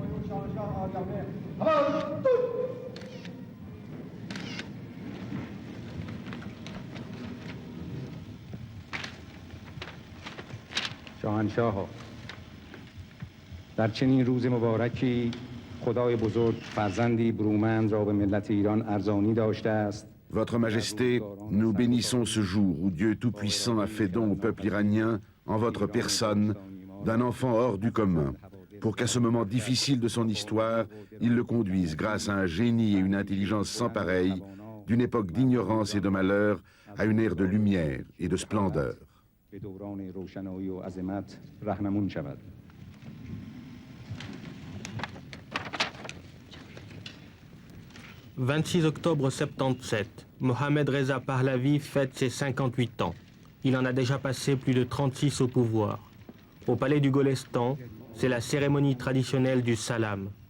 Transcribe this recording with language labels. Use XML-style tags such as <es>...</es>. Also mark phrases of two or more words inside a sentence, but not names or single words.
<fa>شاهنشاها در چنین روز مبارکی خدای بزرگ فرزندی برومند را به ملت ایران ارزانی داشته است.</fa> <fr>Votre Majesté, nous bénissons ce jour où Dieu Tout-Puissant a fait don au peuple iranien, en votre personne, d'un enfant hors du commun, pour qu'à ce moment difficile de son histoire, il le conduise grâce à un génie et une intelligence sans pareil, d'une époque d'ignorance et de malheur à une ère de lumière et de splendeur.</fr> <fa>به دوران روشنایی و عظمت رهنمون شود.</fa> <fr>« 26 octobre 77, Mohamed Reza Pahlavi fête ses 58 ans. Il en a déjà passé plus de 36 au pouvoir. Au palais du Golestan, c'est la cérémonie traditionnelle du salam.</fr>